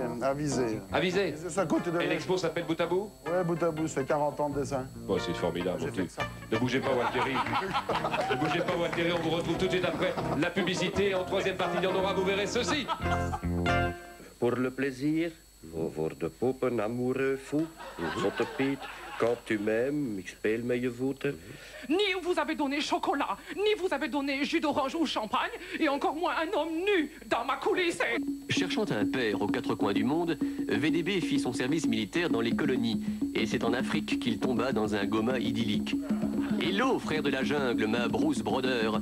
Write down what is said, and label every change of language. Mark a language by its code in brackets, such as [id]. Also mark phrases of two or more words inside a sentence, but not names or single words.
[fr] À Visé. C'est à côté de Et l'expo s'appelle Bout à Bout? Ouais, Bout à Bout, c'est 40 ans de dessin. Bon, c'est formidable. J'ai fait ça. Ne bougez pas, Walteri. Ne bougez pas, Walteri. On vous retrouve tout de suite après la publicité. En troisième partie, il y en aura, vous verrez ceci. Pour le plaisir, [nl] Voor de poppen, [fr] amoureux, fou, [nl] zotte Piet. [fr] Quand tu m'aimes, [nl] ik speel met je voeten. [fr] Ni vous avez donné chocolat, ni vous avez donné jus d'orange ou champagne, et encore moins un homme nu dans ma coulisse. Cherchant un père aux quatre coins du monde, VDB fit son service militaire dans les colonies. Et c'est en Afrique qu'il tomba dans un Goma idyllique. Hello, frère de la jungle, ma Bruce Brother.